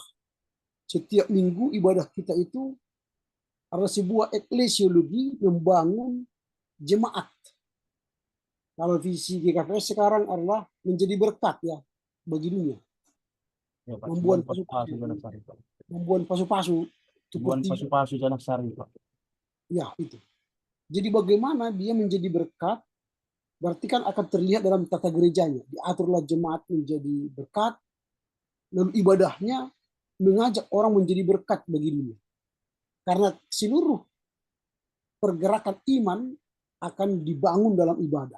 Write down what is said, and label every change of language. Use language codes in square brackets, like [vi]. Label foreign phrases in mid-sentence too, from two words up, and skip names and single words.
[id] Setiap minggu ibadah kita itu adalah sebuah eklesiologi membangun jemaat. Kalau visi GKPS sekarang adalah menjadi berkat ya bagi dunia. Ya, Pak. Membuat Pasu-pasu Janak Sari, Pak. membuat pasu-pasu Buan seperti pasu-pasu Janak Sari, Pak. ya itu. Jadi bagaimana dia menjadi berkat, berarti kan akan terlihat dalam tata gerejanya. Diaturlah jemaat menjadi berkat, lalu ibadahnya mengajak orang menjadi berkat bagi dunia. Karena seluruh pergerakan iman akan dibangun dalam ibadah.